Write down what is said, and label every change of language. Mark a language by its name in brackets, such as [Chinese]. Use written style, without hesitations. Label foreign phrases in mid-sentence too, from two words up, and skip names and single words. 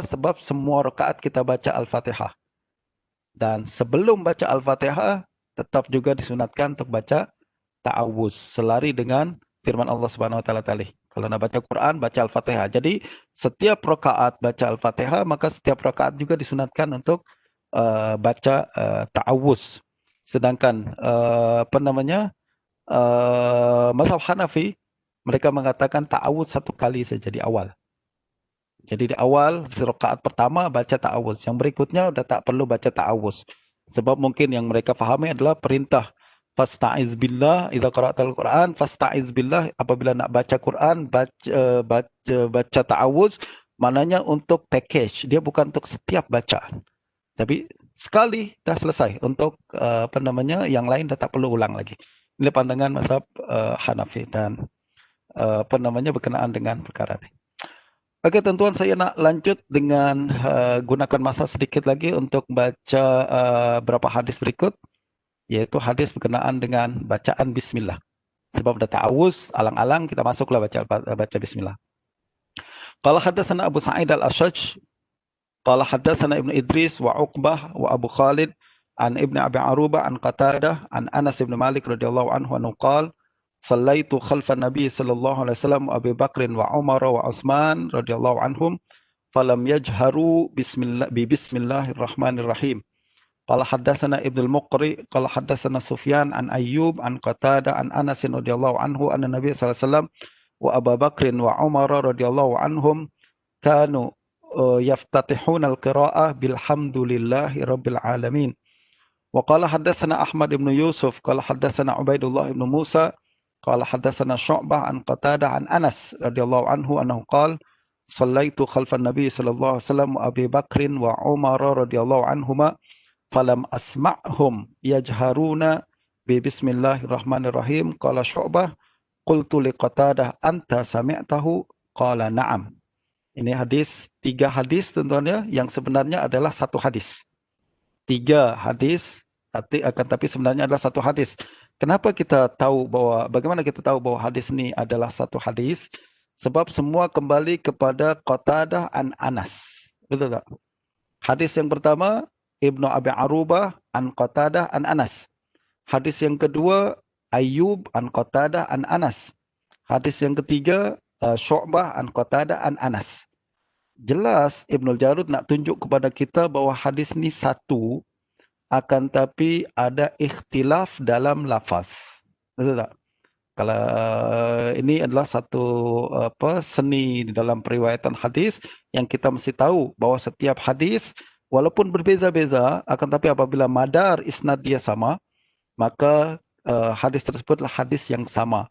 [Malay] Sebab semua rakaat kita baca Al-Fatihah. Dan sebelum baca Al-Fatihah, tetap juga disunatkan untuk baca ta'awuz, selari dengan firman Allah [Arabic] سبحانه وتعالى [Malay] tadi. Kalau nak baca Quran, baca Al-Fatihah. Jadi setiap rakaat baca Al-Fatihah, maka setiap rakaat juga disunatkan untuk baca ta'awuz. Sedangkan mazhab Hanafi, mereka mengatakan ta'awudz satu kali saja di awal. Jadi di awal rakaat pertama baca ta'awudz, yang berikutnya udah tak perlu baca ta'awudz. Sebab mungkin yang mereka fahami adalah perintah [Arabic] فاستعذ بالله إذا قرأت القرآن فاستعذ بالله, [Malay] apabila nak baca Quran baca ta'awudz, maknanya untuk package, dia bukan untuk setiap bacaan. Tapi sekali dah selesai, untuk yang lain dah tak perlu ulang lagi. Ini pandangan mazhab Hanafi dan berkenaan dengan perkara ini. Oke, tuan-tuan, saya nak lanjut dengan gunakan masa sedikit lagi untuk baca beberapa hadis berikut, yaitu hadis berkenaan dengan bacaan bismillah. Sebab dah ta'awuz, alang-alang kita masuklah baca bismillah. [Arabic] قال حدثنا أبو سعيد الأشج، قال حدثنا ابن إدريس وعقبة وأبو خالد عن ابن أبي عروبة عن قتادة عن أنس بن مالك رضي الله عنه قال صليت خلف النبي صلى الله عليه وسلم أبو بكر وعمر وعثمان رضي الله عنهم فلم يجهروا بسم الله الرحمن الرحيم. قال حدثنا ابن المقرئ قال حدثنا سفيان عن أيوب عن قتادة عن أنس رضي الله عنه أن النبي صلى الله عليه وسلم وأبو بكر وعمر رضي الله عنهم كانوا يفتتحون القراءة بالحمد لله رب العالمين. وقال حدثنا أحمد بن يوسف قال حدثنا عبيد الله بن موسى قال حدثنا شعبة عن قتادة عن أنس رضي الله عنه أنه قال صليت خلف النبي صلى الله عليه وسلم وأبي بكر وعمر رضي الله عنهما فلم أسمعهم يجهرون ب بسم الله الرحمن الرحيم. قال شعبة قلت لقتادة أنت سمعته قال نعم. [Malay] Ini hadis, 3 hadis tentunya yang sebenarnya adalah satu hadis. 3 hadis tapi sebenarnya adalah satu hadis. Kenapa kita tahu bagaimana kita tahu bahwa hadis ini adalah satu hadis? Sebab semua kembali kepada Qatadah an Anas. Betul tak? Hadis yang pertama, Ibnu Abi Arubah an Qatadah an Anas. Hadis yang kedua, Ayyub an Qatadah an Anas. Hadis yang ketiga, Syu'bah an Qatadah an Anas. Jelas Ibnul Jarud nak tunjuk kepada kita bahwa hadis ini satu, akan tapi ada ikhtilaf dalam lafaz. Betul tak? Kalau ini adalah satu seni di dalam periwayatan hadis yang kita mesti tahu bahwa setiap hadis walaupun berbeza-beza, akan tapi apabila [Arabic] مدار إسناد [Malay] dia sama, maka hadis tersebutlah hadis yang sama.